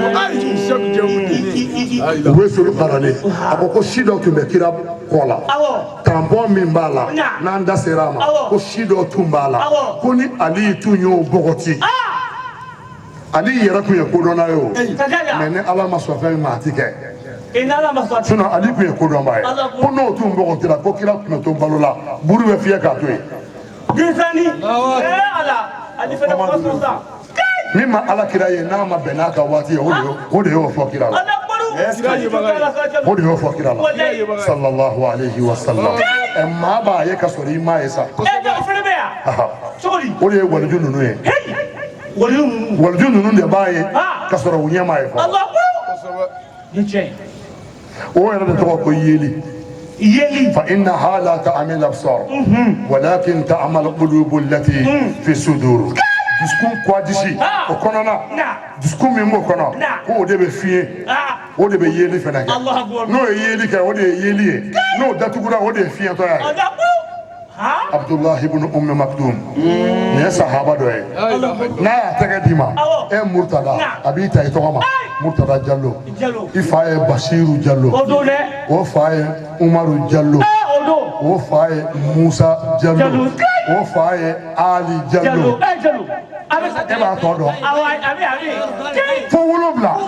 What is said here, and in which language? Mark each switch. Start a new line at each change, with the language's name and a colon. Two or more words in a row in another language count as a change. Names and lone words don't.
Bambara: a ko si dɔ tun bɛ kira kɔ la tampon min b'a la n'an da sera a ma ko si dɔ tun b'a la ko ni Ali tun y'o bɔgɔti Ali yɛrɛ tun ye kodɔnna ye o mais ni ala ma sɔn fɛn min ma a ti kɛ sinon Ali tun ye kodɔnba ye ko n'o tun bɔgɔtira ko kira tun bɛ to balo la buru bɛ fiyɛ k'a to yen min ma ala kira ye n'a ma bɛn n'a ka waati ye o de y'o fɔ kira la o de y'o fɔ kira la
Arabic: صلى الله عليه وسلم
Bambara: maa b'a ye ka sɔrɔ i m'a ye sa o de ye waliju ninnu ye waliju ninnu de b'a ye ka sɔrɔ u ɲɛ m'a ye fɔlɔ o yɛrɛ de tɔgɔ ko yeli
Arabic: فإنها لا تعمل الأبصار ولكن تعمل القلوب التي في الصدور
Bambara: dusukun kwadisi o kɔnɔna dusukun min b'o kɔnɔ ko o de bɛ fiɲɛ o de bɛ yeli fana kɛ n'o ye yeli kɛ o de ye yeli ye n'o datugura o de ye fiɲɛtɔya ye Abdullahi ibn Maktum nin ye sahaba dɔ ye n'a y'a tɛgɛ d'i ma e Murtada a b'i ta i tɔgɔ ma Murtada Jallo i fa ye Basiru Jallo o fa ye Umaru Jallo o fa ye Musa Jallo o fa ye Ali Jallo e b'a tɔ dɔn fo 7